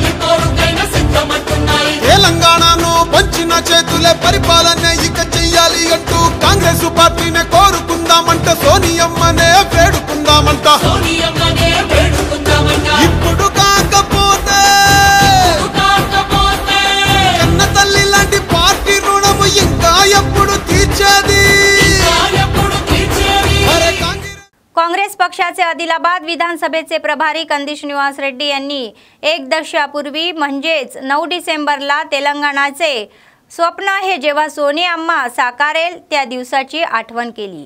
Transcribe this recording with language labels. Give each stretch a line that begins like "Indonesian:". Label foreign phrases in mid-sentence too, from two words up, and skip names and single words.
Telugu: తెలంగాణను పంచిన చేతులే పరిపాలన ఇక చెయ్యాలి అంటూ కాంగ్రెస్ పార్టీనే కోరుకుందామంట సోనియమ్మనే వేడుకుందామంట ఇప్పుడు కాకపోతే కన్న తల్లి లాంటి పార్టీ రుణము ఇంకా ఎప్పుడు తీర్చేది।
Marathi: काँग्रेस पक्षाचे आदिलाबाद विधानसभेचे प्रभारी कंदी श्रीनिवास रेड्डी यांनी एक दशकापूर्वी म्हणजेच 9 डिसेंबरला तेलंगणाचे स्वप्न हे जेव्हा सोनियाम्मा साकारेल त्या दिवसाची आठवण केली।